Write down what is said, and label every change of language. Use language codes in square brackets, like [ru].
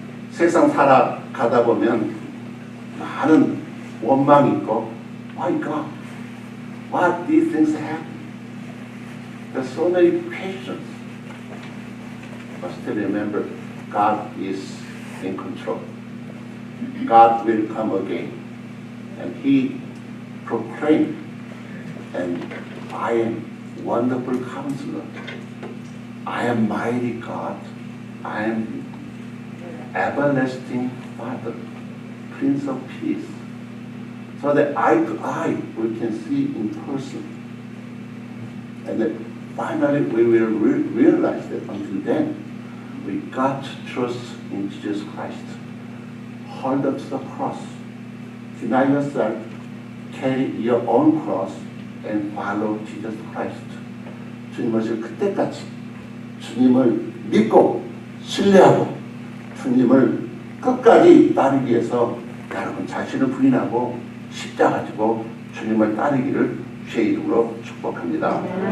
[ko] 세상 살아가다 보면 많은 원망이 있고, [en] Why God? Why these things happen? There's so many questions. But still remember, God is in control. God will come again. And He proclaimed, and I am wonderful counselor. I am mighty God. I am everlasting Father, Prince of Peace. So that eye to eye we can see in person. And then finally we will realize that until then we got to trust in Jesus Christ. Hold up to the cross. Deny yourself, carry your own cross, and follow Jesus Christ. [ko] 주님을 그때까지 주님을 믿고 신뢰하고 주님을 끝까지 따르기 위해서 여러분 자신을 부인하고 십자가 지고 주님을 따르기를 주의 이름으로 축복합니다.